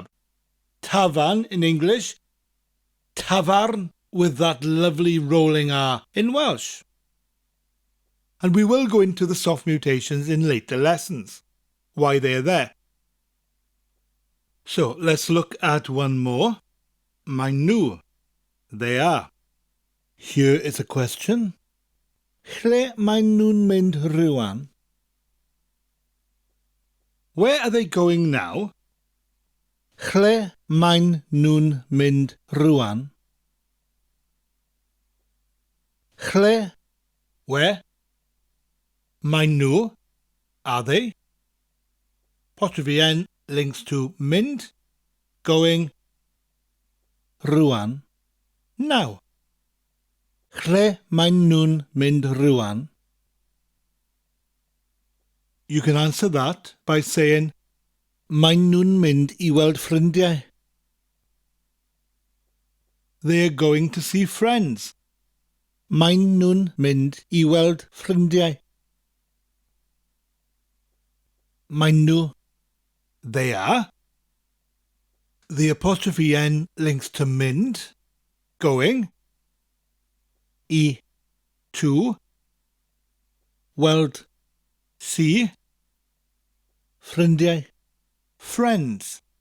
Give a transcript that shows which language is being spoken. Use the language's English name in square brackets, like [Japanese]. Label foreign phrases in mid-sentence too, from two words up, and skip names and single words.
[English] Tafarn in English, tafarn with that lovely rolling R in Welsh. And we will go into the soft mutations in later lessons, why they're there. So let's look at one more. [Welsh] Maen nhw, [English] they are. Here is a question. [Welsh] Lle maen nhw'n mynd rwan? [English] Where are they going now? [Welsh] Lle maen nhw'n mynd rwan? [English] Lle, where? [Welsh] Maen nhw, [English] are they? Apostrophe N links to mynd, going, rwan, now. [Welsh] Lle maen nhw'n mynd rwan? [English] You can answer that by saying, [Welsh] maen nhw'n mynd I weld ffrindiau. [English] They're going to see friends. [Welsh] Maen nhw'n mynd I weld ffrindiau. Maen nhw, [English] they are. The apostrophe N links to mynd, going, I, to, weld, see, ffrindiau, friends.